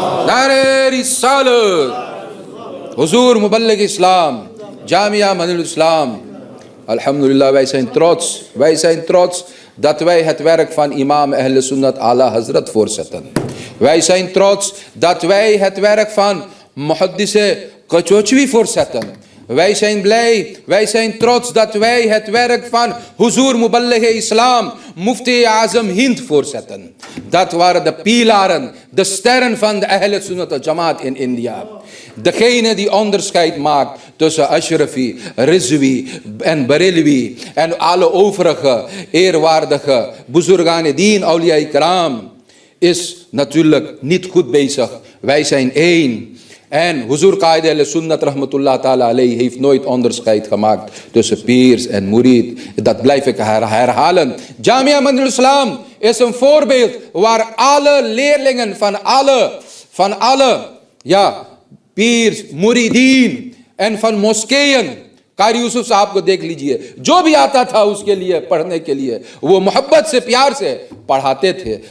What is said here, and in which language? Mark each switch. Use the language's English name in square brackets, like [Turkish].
[Hindi] नारे रिसालत, हुजूर मुबल्लिग इस्लाम, Jamia Manhajul Islam. [Dutch] Alhamdulillah, wij zijn trots dat wij het werk van imam Ahl Sunnat Ala Hazrat voortzetten. Wij zijn trots dat wij het werk van Muhaddis Qachochwi voortzetten. Wij zijn blij, wij zijn trots dat wij het werk van Huzoor Muballigh Islam, Mufti Azam Hind voortzetten. Dat waren de pilaren, de sterren van de Ahl Sunnat al Jamaat in India. Degene die onderscheid maakt tussen Ashrafi, Rizwi en Barilwi en alle overige eerwaardige Buzurgane Deen, Awliya Ikram, is natuurlijk niet goed bezig. Wij zijn één. En Huzoor Qaid Ahl Sunnat Rahmatullah Ta'ala alayhi heeft nooit onderscheid gemaakt tussen piers en murid. Dat blijf ik herhalen. [Hindi] Jamia Manhajul Islam [Dutch] is een voorbeeld waar alle leerlingen van alle piers, muridin en van moskeeën, [Hindi] Qari Yusuf साहब को देख लीजिए, जो भी आता था उसके लिए पढ़ने के लिए वो मोहब्बत से प्यार से पढ़ाते थे.